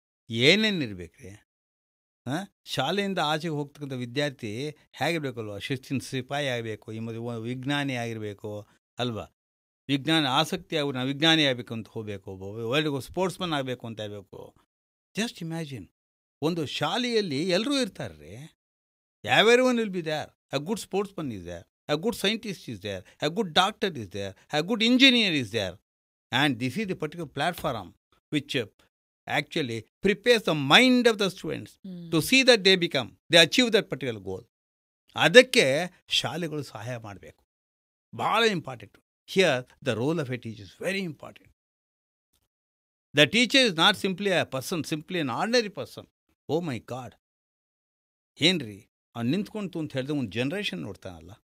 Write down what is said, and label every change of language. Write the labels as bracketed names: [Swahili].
[Kannada] ಏನೇನಿರ್ಬೇಕು ರೀ, ಶಾಲೆಯಿಂದ ಆಚೆಗೆ ಹೋಗ್ತಕ್ಕಂಥ ವಿದ್ಯಾರ್ಥಿ ಹೇಗಿರಬೇಕಲ್ವ, ಶಿಸ್ತಿನ ಸಿಪಾಯಿ ಆಗಬೇಕು, ಈ ಮದುವೆ ವಿಜ್ಞಾನಿ ಆಗಿರಬೇಕು ಅಲ್ವಾ, ವಿಜ್ಞಾನ ಆಸಕ್ತಿ ಆಗ್ಬೇಕು, ನಾವು ವಿಜ್ಞಾನಿ ಆಗಬೇಕು ಅಂತ ಹೋಗಬೇಕು, ಒಳ್ಳೆ ಸ್ಪೋರ್ಟ್ಸ್ಮನ್ ಆಗಬೇಕು ಅಂತ ಇರಬೇಕು. [English] just imagine, [Kannada] ಒಂದು ಶಾಲೆಯಲ್ಲಿ ಎಲ್ಲರೂ ಇರ್ತಾರೆ ರೀ. [English] Every one will be there. A good sportsman is there, a good scientist is there, a good doctor is there, a good engineer is there. And this is the particular platform which actually prepares the mind of the students to see that they achieve that particular goal. [Kannada] ಅದಕ್ಕೆ ಶಾಲೆಗಳು ಸಹಾಯ ಮಾಡಬೇಕು, ಭಾಳ important. [English] Here the role of a teacher is very important. The teacher is not simply a person, simply an ordinary person. Oh my God, [Kannada] ಏನ್ರಿ ಅವ್ನು ನಿಂತ್ಕೊಂತು ಅಂತ ಹೇಳಿದ್ರೆ ಒಂದು ಜನ್ರೇಷನ್ ನೋಡ್ತಾನಲ್ಲ.